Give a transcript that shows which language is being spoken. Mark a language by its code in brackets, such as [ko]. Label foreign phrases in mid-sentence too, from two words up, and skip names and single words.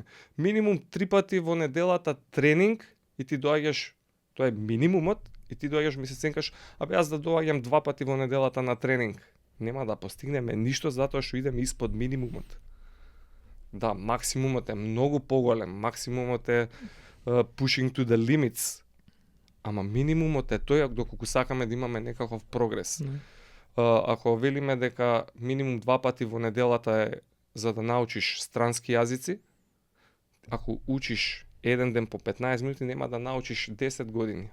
[mk] Минимум 3 пати во неделата тренинг и ти доаѓаш, тоа е минимумот, и ти доаѓаш ми се ценкаш, јас да доаѓам 2 пати во неделата на тренинг. Нема да постигнеме ништо затоа што идеме испод минимумот. Да, максимумот е многу поголем, максимумот е [en] pushing to the limits. [mk] Ама минимумот е тој доколку сакаме да имаме некаков прогрес. Ако велиме дека минимум 2 пати во неделата е за да научиш странски јазици, ако учиш еден ден по 15 минути, нема да научиш 10 години.